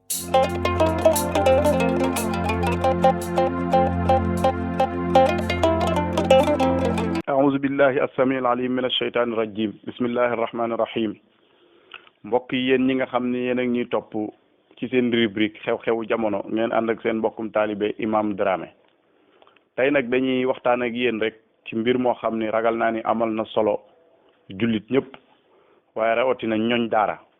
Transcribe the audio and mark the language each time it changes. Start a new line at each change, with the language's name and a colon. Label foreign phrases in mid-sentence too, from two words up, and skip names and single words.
Arabic: أعوذ بالله السميع العليم من الشيطان الرجيم بسم الله الرحمن الرحيم
Wolof: mbokk yi yéen ñi nga xam ne yéen ak ñuy topp ci seen rubrique xew-xewu jamono ngeen ànd ak seen mbokkum taalibe Imam Dramé tey nag dañuy waxtaan ak yéen rek ci mbir moo xam ni ragal naa ni amal na solo jullit ñëpp waaye rawatina ñoñ daara